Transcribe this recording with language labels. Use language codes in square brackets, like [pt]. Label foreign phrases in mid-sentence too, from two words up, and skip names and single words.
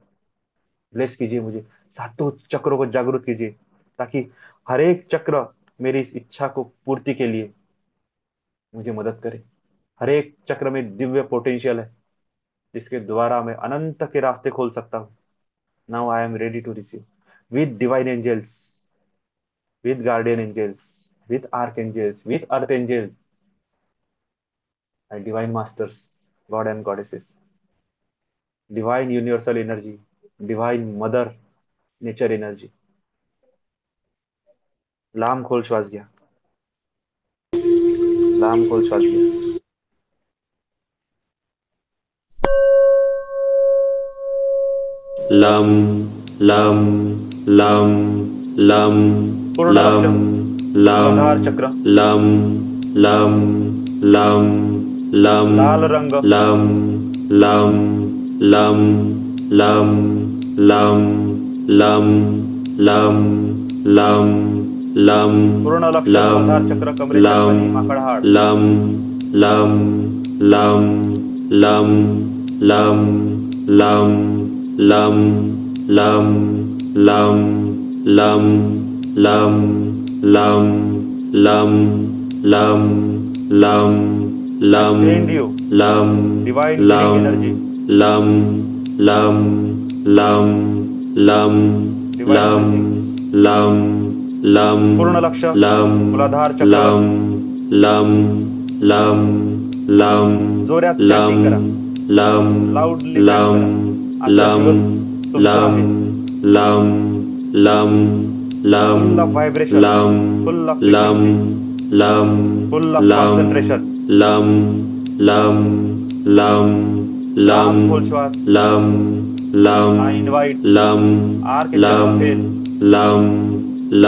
[hi] ब्लेस कीजिए मुझे, सातों चक्रों को जागृत कीजिए, ताकि हर एक चक्र मेरी इस इच्छा को पूर्ति के लिए मुझे मदद करे। हर एक चक्र में दिव्य पोटेंशियल है, जिसके द्वारा मैं अनंत के रास्ते खोल सकता हूँ। [en] Now I am ready to receive with divine angels, with guardian angels, with archangels, with earth angels, and divine masters, God and goddesses, divine universal energy, divine mother nature energy. [mr] लांब खोल श्वास घ्या, लांब खोल श्वास घ्या. [sa] लम लम लम लम [mr] पूर्ण [sa] लम लम [mr] मूलाधार चक्र, [sa] लम लम लम लम [mr] लाल रंग, [sa] लम लम लम लम लम लम लम लम लम [mr] पूर्ण लक्ष्य [sa] लम [mr] मूलाधार चक्र, कमरेच्या [sa] लम [mr] खाली माकड हाड, [sa] लम लम लम लम लम लम लम लम लम लम लम लम लम लम लम लम [en] send you [sa] लम [en] divine [sa] लम [en] healing energy, [sa] लम लम लम लम [en] divine [sa] लम [en] blessings. [sa] लम लम [mr] पूर्ण लक्ष्य [sa] लम [mr] मूलाधार चक्र, [sa] लम लम लम लम [mr] जोरात [sa] लम [mr] chanting करा, [sa] लम [en] loudly [sa] लम [mr] chant करा. आजचा [sa] लम [mr] दिवस तुमचा [sa] लम [mr] आहे. [sa] लम लम लम [en] Full of vibration, [sa] लम [en] full of [sa] लम [en] frequency, [sa] लम [en] full of [sa] लम [en] concentration. [sa] लम लम लम लम [mr] लांब खोल श्वास. [sa] लम लम [en] I invite [sa] लम [en] Archangel [sa] लम [en] Raphael, [sa] लम